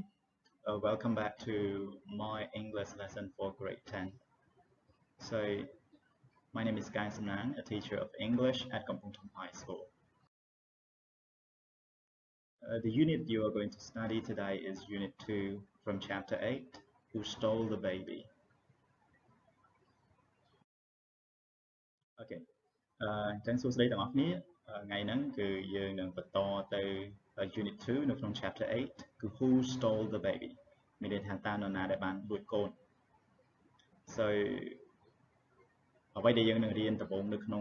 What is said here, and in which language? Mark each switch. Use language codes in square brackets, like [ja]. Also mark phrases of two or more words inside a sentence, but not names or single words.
[en] Welcome back to my English lesson for grade 10. So, my name is Guy Samnan, a teacher of English at Kampong Thom High School. The unit you are going to study today is Unit 2 from Chapter 8, Who Stole the Baby? Okay. [km] ចឹងសួស្តីទាំងអស់គ្នាថ្ងៃហ្នឹងគឺយើងនឹងបន្តទៅ Unit 2 នៅក្នុង Chapter 8 គឺ Who Stole the Baby មានន័យថាតើនរណាដែលបានលួចកូន So អ្វីដែលយើងនឹងរៀនដំបូងនៅក្នុង